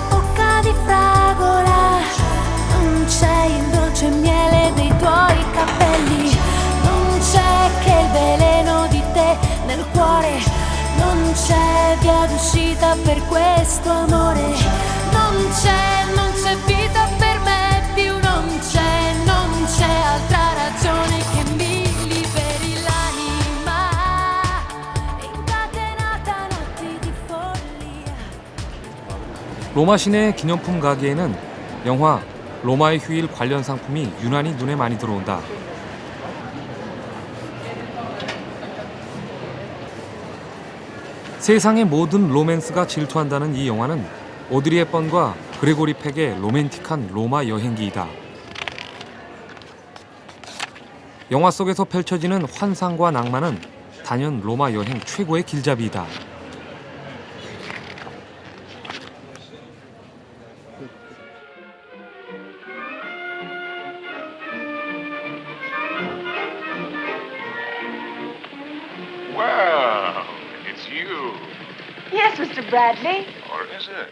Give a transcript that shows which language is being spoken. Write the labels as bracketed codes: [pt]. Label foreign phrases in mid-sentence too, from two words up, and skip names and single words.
[it] bocca di fragola, non c'è il dolce miele dei tuoi capelli, non c'è che il veleno di te nel cuore, non c'è via d'uscita per questo amore, non c'è vita per me più, non c'è altra ragione che mi liberi l'anima, incatenata notti di follia. [ko] 로마 시내 기념품 가게에는 영화 로마의 휴일 관련 상품이 유난히 눈에 많이 들어온다. 세상의 모든 로맨스가 질투한다는 이 영화는 오드리 헵번과 그레고리 팩의 로맨틱한 로마 여행기이다. 영화 속에서 펼쳐지는 환상과 낭만은 단연 로마 여행 최고의 길잡이이다. [en] Well, it's you. Yes, Mr. Bradley. Or is it?